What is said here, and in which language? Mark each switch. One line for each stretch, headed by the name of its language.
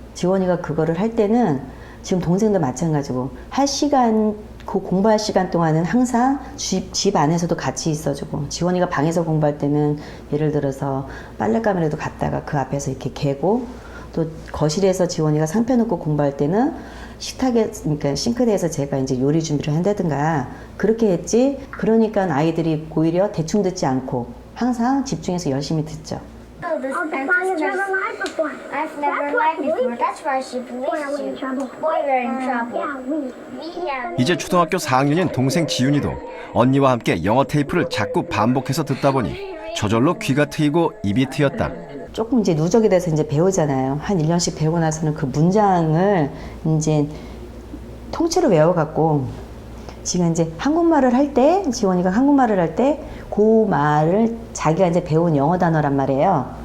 Korean: 지원이가 그거를 할 때는 지금 동생도 마찬가지고 그 공부할 시간 동안은 항상 집 안에서도 같이 있어주고 지원이가 방에서 공부할 때는 예를 들어서 빨랫감이라도 갔다가 그 앞에서 이렇게 개고 또 거실에서 지원이가 상 펴놓고 공부할 때는 식탁에 그러니까 싱크대에서 제가 이제 요리 준비를 한다든가 그렇게 했지. 그러니까 아이들이 오히려 대충 듣지 않고 항상 집중해서 열심히 듣죠.
English: Oh, this I've never lied before. I've never lied before. That's why she believes you. Boy, we're in trouble. Yeah,
Korean: 이제 초등학교 4학년인 동생 지윤이도 언니와 함께 영어 테이프를 자꾸 반복해서 듣다 보니 저절로 귀가 트이고 입이 트였다. 조금 이제 누적이 돼서 이제 배우잖아요. 한 1년씩 배우고 나서는 그 문장을 이제 통째로 외워갖고 지금 이제 한국말을 할 때, 지원이가 한국말을 할 때 그 말을 자기가 이제 배운 영어 단어란 말이에요.